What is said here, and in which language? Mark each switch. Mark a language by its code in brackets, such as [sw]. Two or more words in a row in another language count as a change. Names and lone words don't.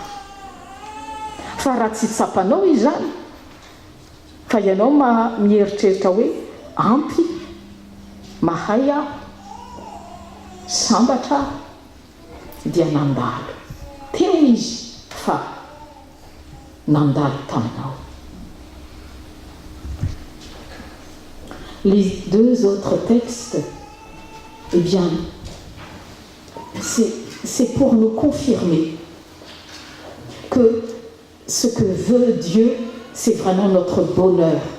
[mg] Fa raha tsy tsapanao izany fa ianao mieritreritra hoe ampy mahay aho sambatra dia nandalo teo izy fa nandalo taminao. [fr] Les deux autres textes, eh bien, c'est pour nous confirmer que ce que veut Dieu, c'est vraiment notre bonheur.